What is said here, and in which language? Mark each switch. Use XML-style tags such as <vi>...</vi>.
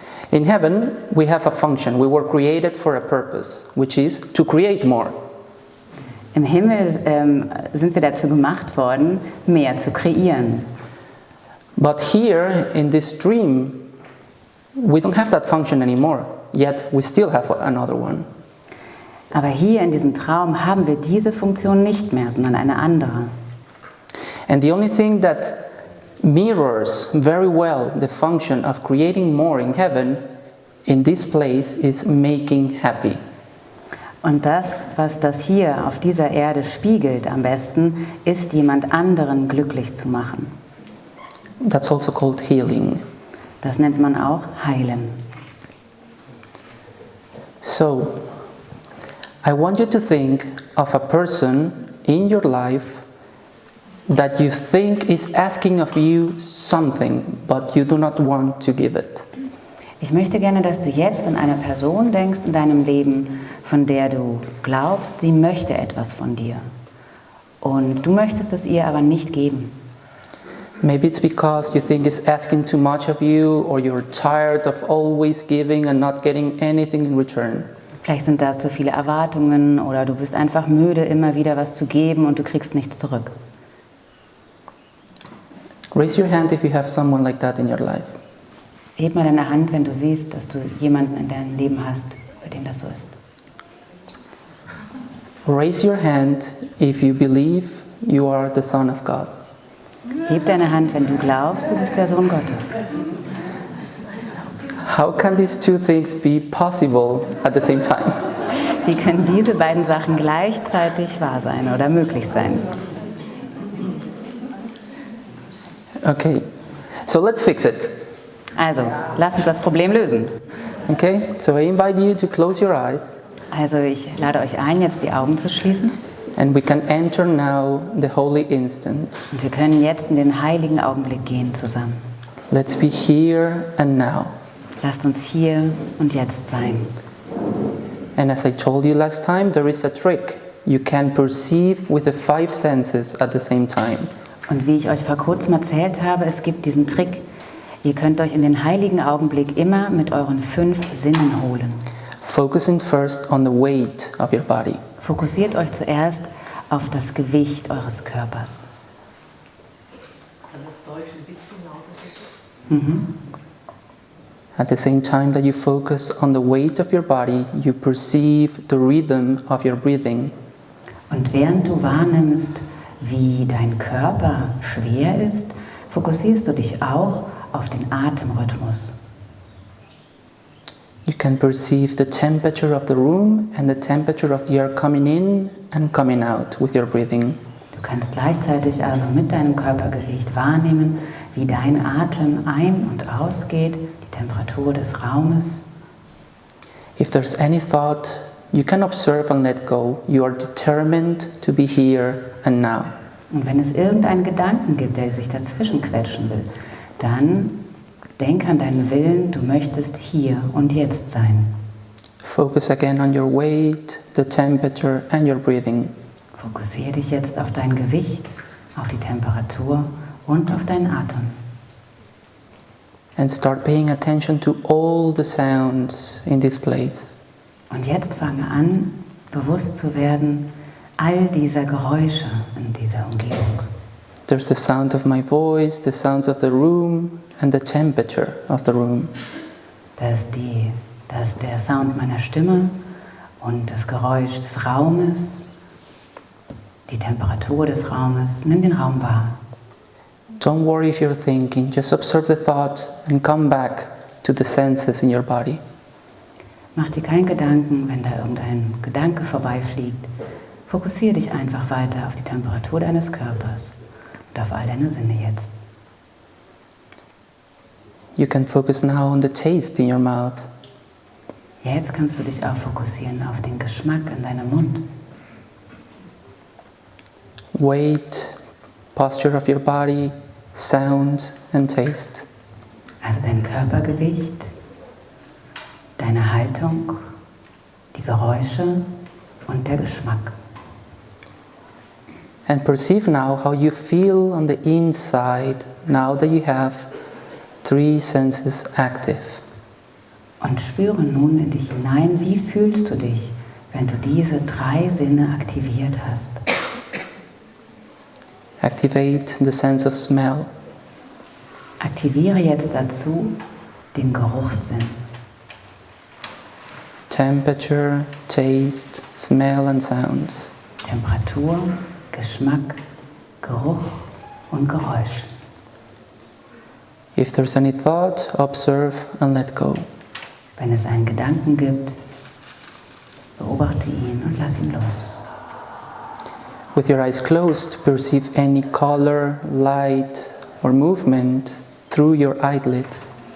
<en>In heaven, we have a function. We were created for a purpose, which is to create more.</en> <de>Im Himmel sind wir dazu gemacht worden, mehr zu kreieren.</de> <en>But here, in this dream, we don't have that function anymore, yet we still have another one.</en> <de>Aber hier in diesem Traum haben wir diese Funktion nicht mehr, sondern eine andere.</de> <en>And the only thing that mirrors very well the function of creating more in heaven, in this place, is making happy.</en> <de>Und das, was das hier auf dieser Erde spiegelt am besten, ist, jemand anderen glücklich zu machen.</de> <en>That's also called healing.</en> <de>Das nennt man auch heilen.</de> <en>So, I want you to think of a person in your life that you think is asking of you something, but you do not want to give it.</en> <de>Ich möchte gerne, dass du jetzt an eine Person denkst in deinem Leben, von der du glaubst, sie möchte etwas von dir. Und du möchtest es ihr aber nicht geben.</de> <en>Maybe it's because you think it's asking too much of you, or you're tired of always giving and not getting anything in return.</en> <de>Vielleicht sind da zu viele Erwartungen oder du bist einfach müde, immer wieder was zu geben und du kriegst nichts zurück.</de> <en>Raise your hand if you have someone like that in your life.</en> <de>Heb mal deine Hand, wenn du siehst, dass du jemanden in deinem Leben hast, bei dem das so ist.</de> <en>Raise your hand if you believe you are the Son of God.</en> <de>Heb deine Hand, wenn du glaubst, du bist der Sohn Gottes.</de> <en>How can these two things be possible at the same time?</en> <de>Wie können diese beiden Sachen gleichzeitig wahr sein oder möglich sein?</de> <en>Okay, so let's fix it.</en> <de>Also, lass uns das Problem lösen.</de> <en>Okay, so I invite you to close your eyes,</en> <de>Also, ich lade euch ein, jetzt die Augen zu schließen.</de> <en>and we can enter now the holy instant.</en> <de>Und wir können jetzt in den heiligen Augenblick gehen zusammen.</de> <en>Let's be here and now.</en> <de>Lasst uns hier und jetzt sein.</de> <en>And as I told you last time, there is a trick. You can perceive with the 5 senses at the same time.</en> <de>Und wie ich euch vor kurzem erzählt habe, es gibt diesen Trick. Ihr könnt euch in den heiligen Augenblick immer mit euren 5 Sinnen holen.</de> <en>Focusing first on the weight of your body.</en> <de>Fokussiert euch zuerst auf das Gewicht eures Körpers.</de> <en>At the same time that you focus on the weight of your body, you perceive the rhythm of your breathing.</en> <de>Und während du wahrnimmst, wie dein Körper schwer ist, fokussierst du dich auch auf den Atemrhythmus.</de> <en>You can perceive the temperature of the room and the temperature of the air coming in and coming out with your breathing.</en> <de>Du kannst gleichzeitig also mit deinem Körpergewicht wahrnehmen, wie dein Atem ein- und ausgeht, die Temperatur des Raumes.</de> <en>If there's any thought, you can observe and let go. You are determined to be here and now.</en> <de>Und wenn es irgendeinen Gedanken gibt, der sich dazwischen quetschen will, dann denk an deinen Willen, du möchtest hier und jetzt sein.</de> <en>Focus again on your weight, the temperature and your breathing.</en> <de>Fokussiere dich jetzt auf dein Gewicht, auf die Temperatur und auf deinen Atem.</de> <en>And start paying attention to all the sounds in this place.</en> <de>Und jetzt fange an, bewusst zu werden, all dieser Geräusche in dieser Umgebung.</de> <en>There's the sound of my voice, the sounds of the room, and the temperature of the room.</en> <de>Da ist der Sound meiner Stimme und das Geräusch des Raumes, die Temperatur des Raumes. Nimm den Raum wahr.</de> <en>Don't worry if you're thinking, just observe the thought and come back to the senses in your body.</en> <de>Mach dir keinen Gedanken, wenn da irgendein Gedanke vorbeifliegt. Fokussiere dich einfach weiter auf die Temperatur deines Körpers und auf all deine Sinne jetzt.</de> <en>You can focus now on the taste in your mouth.</en> <de>Jetzt kannst du dich auch fokussieren auf den Geschmack in deinem Mund.</de> <en>Weight, posture of your body, sound and taste.</en> <de>Also dein Körpergewicht, deine Haltung, die Geräusche und der Geschmack.</de> <en>And perceive now how you feel on the inside now that you have 3 senses active.</en> <de>Und spüre nun in dich hinein, wie fühlst du dich, wenn du diese 3 Sinne aktiviert hast.</de> <en>Activate the sense of smell.</en> <de>Aktiviere jetzt dazu den Geruchssinn.</de> <en>Temperature, taste, smell and sound.</en> <de>Temperatur, Geschmack, Geruch und Geräusch.</de> <en>If there's any thought, observe and let go.</en> <de>Wenn es einen Gedanken gibt, beobachte ihn und lass ihn los.</de> <en>With your eyes closed, perceive any color, light or movement through your eyelids.</en>